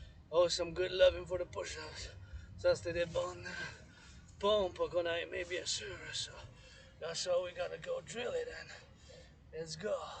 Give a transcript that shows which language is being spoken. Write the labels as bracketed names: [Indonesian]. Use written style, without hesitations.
[English] Oh, some good loving for the push-ups. [French] Ça c'était des bonnes pompes qu'on a aimé, bien sûr. [English] So that's how we gotta go drill it and let's go.